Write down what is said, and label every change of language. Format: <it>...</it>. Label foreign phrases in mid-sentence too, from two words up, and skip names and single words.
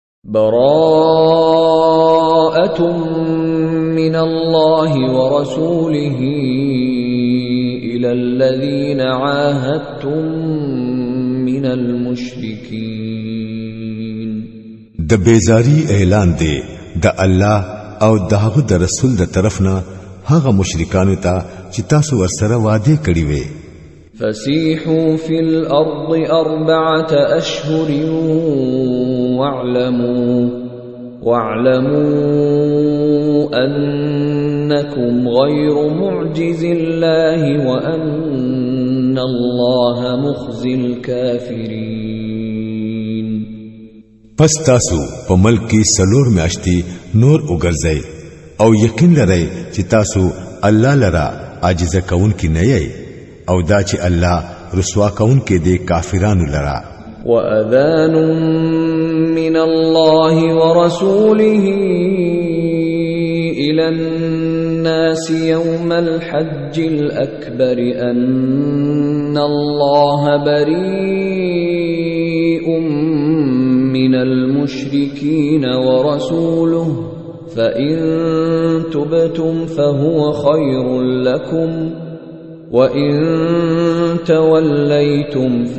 <ar>براءة من الله ورسوله إلى الذين عاهدتم من المشركين.</ar> <ps>د بیزاری اعلان دی د الله او دغه د رسول د طرفنا هغه مشرکانو ته چې تاسو ورسره وعده کړی وي.</ps> <ar>فسيحوا في الأرض 4 أشهر واعلموا أنكم غير معجز الله وأن الله مخزي الكافرين.</ar> <ps>پس تاسو په ملک کې 4 میاشتې نور وګرځئ او یقین لرئ چې تاسو الله لرا عاجز کون کی نه یې او دا چې الله رسوا کون کې دې کافرانو لرا.</ps> <ar>وأذان من الله ورسوله إلى الناس يوم الحج الأكبر أن الله بريء من المشركين ورسوله فإن تبتم فهو خير لكم وَإِن تَوَلَّيْتُمْ</ar>